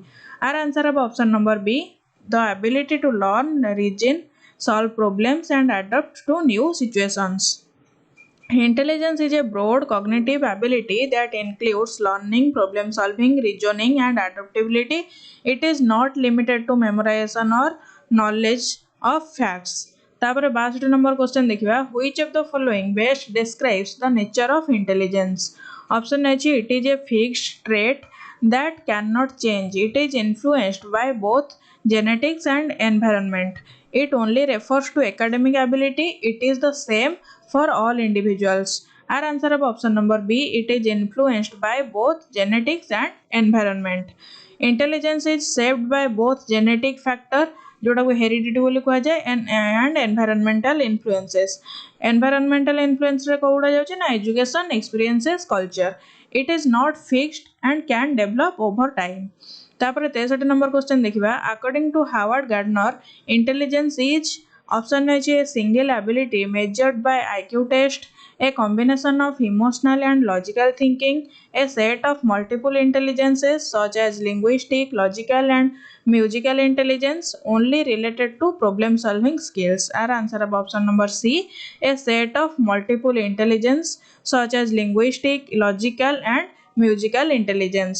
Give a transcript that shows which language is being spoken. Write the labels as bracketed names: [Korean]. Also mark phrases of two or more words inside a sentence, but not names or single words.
[English] Our answer of option number B, the ability to learn, reason, solve problems and adapt to new situations. Intelligence is a broad cognitive ability that includes learning, problem solving, reasoning, and adaptability. It is not limited to memorization or knowledge of facts. [Odia] ତାପରେ 62 ନମ୍ବର କ୍ୱେଶ୍ଚନ ଦେଖିବା [English] which of the following best describes the nature of intelligence. Option अछि it is a fixed trait that cannot change. It is influenced by both genetics and environment. It only refers to academic ability. It is the same for all individuals. Our answer of option number B, it is influenced by both genetics and environment. Intelligence is shaped by both genetic factor [Odia] ଯୋଟା କୁ ହେରିଡିଟି ବୋଲି କୁହା ଯାଏ [English] and environmental influences. environmental influence [Odia] ରେ କେଉଁଟା ଯାଉଛି ନା [English] education, experiences, culture. it is not fixed and can develop over time. [Odia] ତାପରେ 63 ନମ୍ବର କ୍ୱେଶ୍ଚନ ଦେଖିବା [English] according to Harvard Gardner intelligence is option है a single ability measured by IQ test, a combination of emotional and logical thinking, a set of multiple intelligences such as linguistic, logical and musical intelligence only related to problem solving skills. Our answer of option number C, a set of multiple intelligence such as linguistic, logical and musical intelligence.